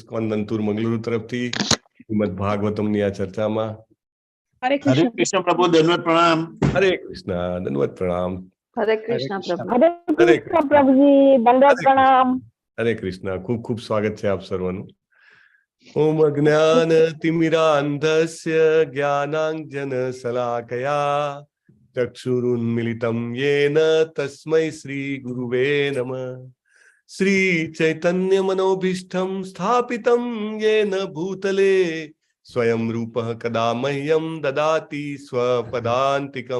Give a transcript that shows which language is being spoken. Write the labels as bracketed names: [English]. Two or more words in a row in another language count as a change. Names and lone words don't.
[Gujarati] ISKCON नंतूर मंगलुरु तरफथी श्रीमद भागवतम ની આ ચર્ચામાં [Hindi] हरे कृष्ण प्रभु दंडवत प्रणाम। हरे कृष्ण दंडवत प्रणाम। हरे कृष्ण प्रभु। हरे कृष्ण प्रभु जी दंडवत प्रणाम। हरे कृष्ण खूब खूब स्वागत है आप सर्वनु। [Sanskrit] ओम अज्ञान तिमिरांधस्य ज्ञानांजन शलाकया चक्षुरुन्मिलितं येन तस्मै श्री गुरुवे नमः। श्री चैतन्य मनोभीष्टं स्थापितं येन भूतले स्वयं रूपः कदा मह्यं ददाति स्वपदान्तिकं।